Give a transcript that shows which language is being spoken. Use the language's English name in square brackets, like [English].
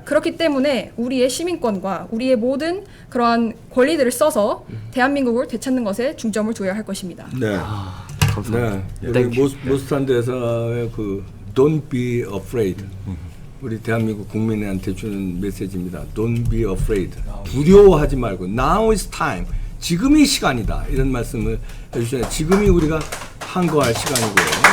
[Korean] 그렇기 때문에 우리의 시민권과 우리의 모든 그러한 권리들을 써서 대한민국을 되찾는 것에 중점을 둬야 할 것입니다. 네. 감사합니다. 네. 우리 모스탄 대사의 그 [English] Don't be afraid. [Korean] 우리 대한민국 국민한테 주는 메시지입니다. [English] Don't be afraid. [Korean] 두려워하지 말고 [English] Now is time. [Korean] 지금이 시간이다. 이런 말씀을 해주셨는데 지금이 우리가 항거할 시간이고요.